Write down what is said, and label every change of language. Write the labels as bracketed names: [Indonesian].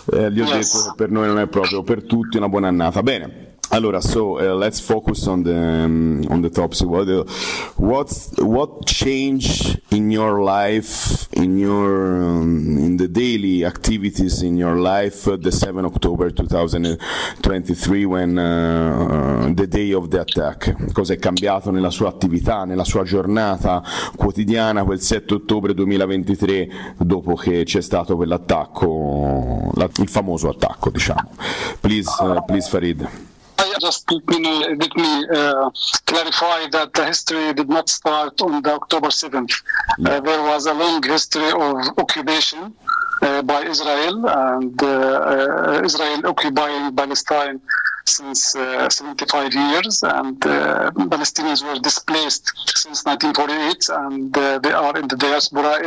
[Italian] gli ho detto, per noi non è proprio, per tutti una buona annata. Bene. Allora, [English] so let's focus on the topic. What change in your life, in your in the daily activities in your life, the 7 October 2023, when the day of the attack? [Italian] Cosa è cambiato nella sua attività, nella sua giornata quotidiana quel 7 ottobre 2023, dopo che c'è stato quell'attacco, il famoso attacco, diciamo? [English] Please Farid. Clarify that the history did not start on the October 7th. There was a long history of occupation by Israel, and Israel occupying Palestine since 75 years, and Palestinians were displaced since 1948, and they are in the diaspora.